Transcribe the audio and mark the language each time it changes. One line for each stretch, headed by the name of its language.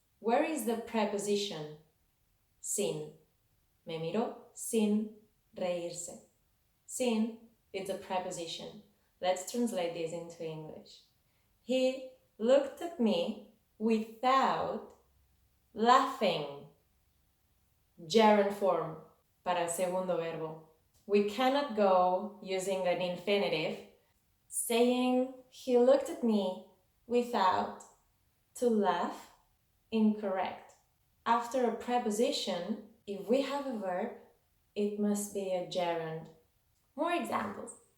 English: Where is the preposition? Sin.
Spanish: Me miró sin reírse.
English: Sin is a preposition. Let's translate this into English. He looked at me without laughing. Gerund form
Spanish: para el segundo verbo.
English: We cannot go using an infinitive saying he looked at me without to laugh. Incorrect. After a preposition, if we have a verb, it must be a gerund. More examples.